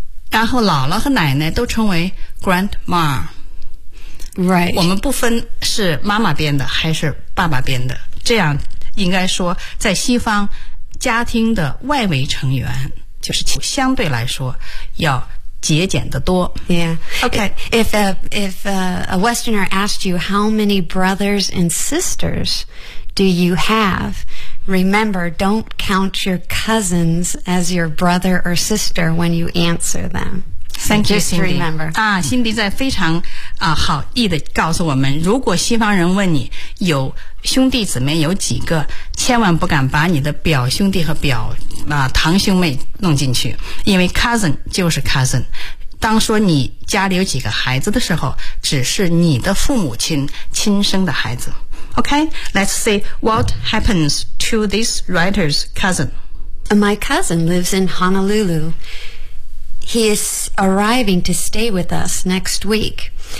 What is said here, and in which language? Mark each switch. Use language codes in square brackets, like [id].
[zh] 然后姥姥和奶奶都称为 grandma, [en] right. [zh] 我们不分是妈妈编的还是爸爸编的，这样应该说在西方家庭的外围成员就是相对来说要节俭的多。 [en] Yeah. Okay. If a Westerner asked you how many brothers and sisters do you have? Remember, don't count your cousins as your brother or sister when you answer them. Thank you, Cindy. Just remember. [zh] 啊，辛迪在非常啊好意的告诉我们，如果西方人问你有兄弟姊妹有几个，千万不敢把你的表兄弟和表啊堂兄妹弄进去，因为 cousin 就是 cousin。当说你家里有几个孩子的时候，只是你的父母亲亲生的孩子。 [en] Okay, let's see what happens to this writer's cousin. My cousin lives in Honolulu. He is arriving to stay with us next week.